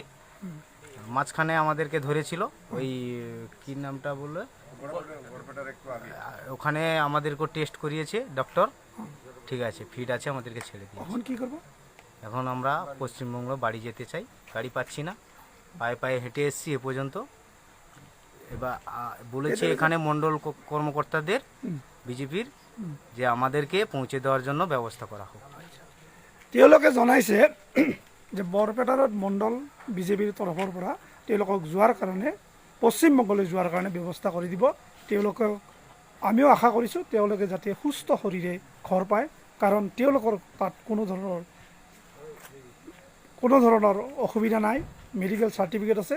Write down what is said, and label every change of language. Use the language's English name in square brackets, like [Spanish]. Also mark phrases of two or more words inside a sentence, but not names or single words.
[Bangla] মাঝখানে আমাদেরকে ধরেছিল, ওই কি নামটা বললো, ওখানে আমাদেরকে টেস্ট করিয়েছে ডক্টর, ঠিক আছে, ফিট আছে, আমাদেরকে ছেড়ে দিয়েছে। এখন কি করব? এখন আমরা পশ্চিমবঙ্গ বাড়ি যেতে চাই, গাড়ি পাচ্ছি না, পায়ে হেঁটে এসেছি এ পর্যন্ত। এবার বলেছে এখানে মণ্ডল কর্মকর্তাদের বিজেপির যে আমাদেরকে পৌঁছে দেওয়ার জন্য ব্যবস্থা করা হোক। [Assamese] তেওঁলোকে জনাইছে যে বৰপেটা ৰোড মণ্ডল বিজেপিৰ তৰফৰ পৰা তেওঁলোকক যোৱাৰ কাৰণে পশ্চিমবংগলৈ যোৱাৰ কাৰণে ব্যৱস্থা কৰি দিব। তেওঁলোকে আমিও আশা কৰিছোঁ তেওঁলোকে যাতে সুস্থ শৰীৰে ঘৰ পায়, কাৰণ তেওঁলোকৰ তাত কোনো ধৰণৰ অসুবিধা নাই, মেডিকেল চাৰ্টিফিকেট আছে।